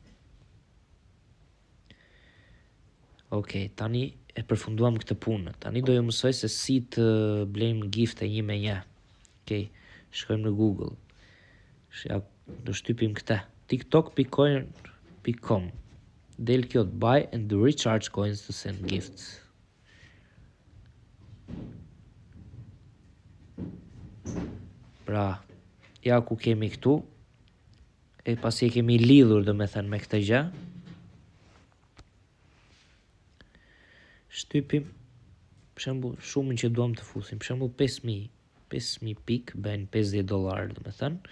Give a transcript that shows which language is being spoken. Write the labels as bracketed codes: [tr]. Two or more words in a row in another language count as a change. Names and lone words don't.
[sq] Okej, tani e përfunduam këtë punë. Tani do ju mësoj se si të blejmë gifte 1-1. Okej, shkojmë në Google. Do shtypim këtë. [en] tiktok.coin.com. [sq] Del kjo të [en] buy and recharge coins to send gifts. [sq] Pra, ja ku kemi këtu. E pasi e kemi lidhur do me thënë me këtë gjë. Shtypim, për shembull, shumën që duam të fusim, për shembull 5.000 pikë bën $50 do me thënë.